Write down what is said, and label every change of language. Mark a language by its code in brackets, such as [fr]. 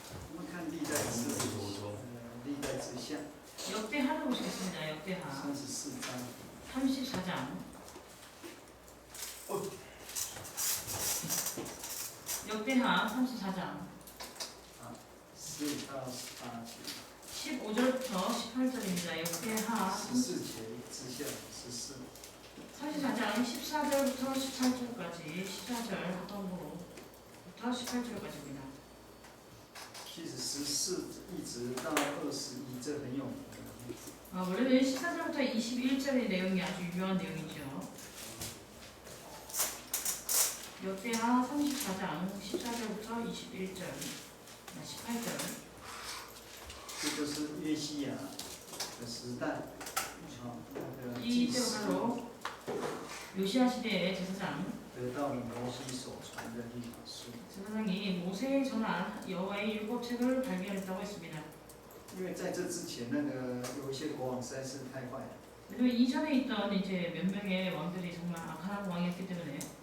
[zh] 我们看历代志，历代志下 [ko] 역대하를 보시겠습니다. 역대하 34장。 34장. 역대하 34장 [zh] 4到18节， [ko] 15절부터 18절입니다. 역대하 [zh] 14节之下14。 [ko] 34장 14절부터 18절까지 14절 하반부부터 18절까지입니다. [zh] 其实14一直到21，这很有名的。 [ko] 원래는 14절부터 21절의 내용이 아주 유명한 내용이죠. 역대하 34장 14절부터 21절, 18절. [zh] 这就是约西亚的时代，那个祭 [ko] 이때가 [zh] 司 [ko] 바로 요시야 시대의 제사장 [zh] 得到了摩西所传的律法书。 [ko] 제사장이 모세에 전한 여호와의 율법책을 발견했다고 했습니다. [zh] 因为在这之前，那个有一些国王实在是太坏了， [ko] 그리고 이전에 있던 이제 몇 명의 왕들이 정말 악한 왕이었기 때문에